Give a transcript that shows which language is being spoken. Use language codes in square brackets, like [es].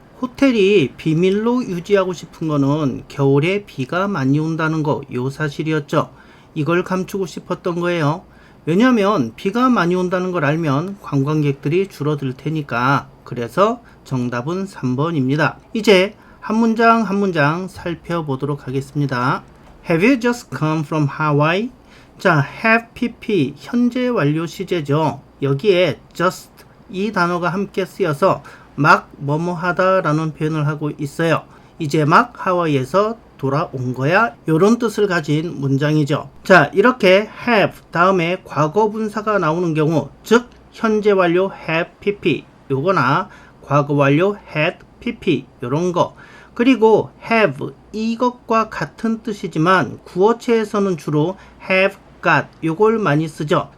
[ko] 호텔이 비밀로 유지하고 싶은 거는 겨울에 비가 많이 온다는 거, 요 사실이었죠. 이걸 감추고 싶었던 거예요. 왜냐하면 비가 많이 온다는 걸 알면 관광객들이 줄어들 테니까. 그래서 정답은 3번입니다. 이제 한 문장 한 문장 살펴보도록 하겠습니다. [en] Have you just come from Hawaii? [ko] 자, have pp 현재 완료 시제죠. 여기에 just 이 단어가 함께 쓰여서 막 뭐뭐 하다 라는 표현을 하고 있어요. 이제 막 하와이에서 돌아온 거야, 요런 뜻을 가진 문장이죠. 자, 이렇게 have 다음에 과거 분사가 나오는 경우, 즉 현재 완료 have pp 요거나 과거 완료 had pp 요런 거, 그리고 have 이것과 같은 뜻이지만 구어체에서는 주로 have got 요걸 많이 쓰죠.